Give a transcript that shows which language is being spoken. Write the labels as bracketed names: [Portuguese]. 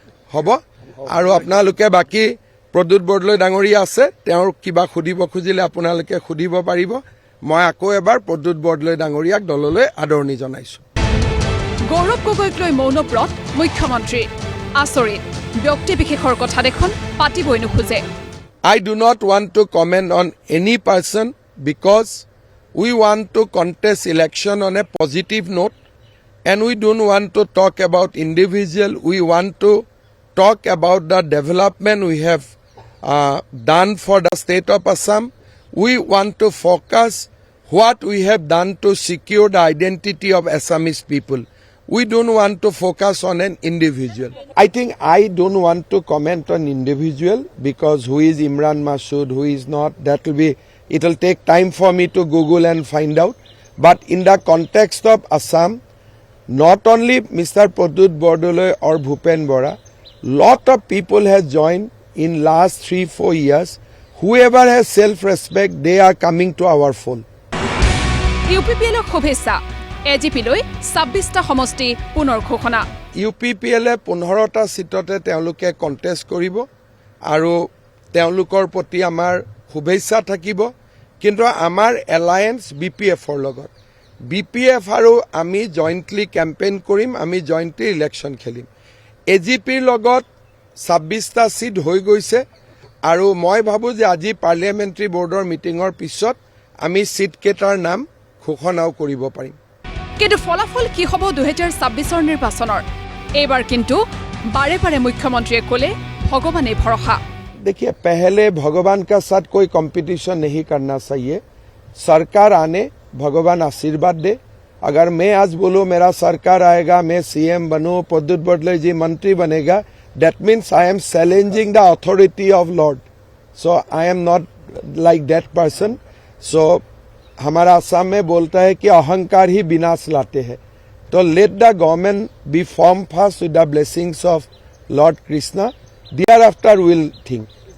[Assamese] হ'ব আৰু আপোনালোকে বাকি প্ৰদ্যুৎ বৰদলৈ ডাঙৰীয়া আছে তেওঁৰ কিবা খুদিব খুজিলে আপোনালোকে খুদিব পাৰিব মই আকৌ এবাৰ প্ৰদ্যুৎ বৰদলৈ ডাঙৰীয়াক দললৈ আদৰণি জনাইছো গৌৰৱ গগৈক লৈ মৌনব্ৰত মুখ্যমন্ত্ৰী আচৰিত ব্যক্তি বিশেষৰ কথা দেখোন পাতিবই নোখোজে [English] I do not want to comment on any person because we want to contest election on a positive note and we don't want to talk about individual we want to talk about the development we have done for the state of Assam we want to focus what we have done to secure the identity of Assamese people we don't want to focus on an individual. I think I don't want to comment on individual because who is Imran Masood, who is not, that will be, it will take time for me to Google and find out. But in the context of Assam, not only Mr. Pradyut Bordoloi or Bhupen Bora, lot of people have joined in last 3-4 years. Whoever has self-respect, they are coming to our fold. [Assamese] UPPL শুভেচ্ছা AGP লৈ 26টা সমষ্টি পুনৰ ঘোষণা UPPL 15টা সিটতে তেওঁলোকে contest কৰিব আৰু তেওঁলোকৰ প্ৰতি আমাৰ শুভেচ্ছা থাকিব কিন্তু আমাৰ এলায়েন্স BPFৰ লগত BPF আৰু আমি জয়েন্টলি কেম্পেইন কৰিম আমি জয়েন্টলি ইলেকশ্যন খেলিম এজিপিৰ লগত 26টা সিট হৈ গৈছে আৰু মই ভাবো যে আজি পাৰ্লিয়ামেণ্টাৰী বৰ্ডৰ মিটিঙৰ পিছত আমি সিট কেটাৰ নাম ঘোষণাও কৰিব পাৰিম কিন্তু ফলাফল কি হ'ব 2026 নিৰ্বাচনৰ এবাৰ কিন্তু বাৰে বাৰে মুখ্যমন্ত্ৰীয়ে ক'লে ভগৱানে ভৰসা [Hindi] देखिए पहले भगवान का साथ कोई कंपटीशन नहीं करना चाहिए सरकार आने भगवान आशीर्वाद दे अगर मैं आज बोलूं मेरा सरकार आएगा मैं सीएम बनूं प्रद्युत बरदलै जी मंत्री बनेगा [English] that means I am challenging the authority of Lord. So I am not like that person. [Hindi] So हमारा आसाम में बोलता है कि अहंकार ही विनाश लाते हैं. [English] तो let the government be formed first with the blessings of Lord Krishna. Thereafter we'll think.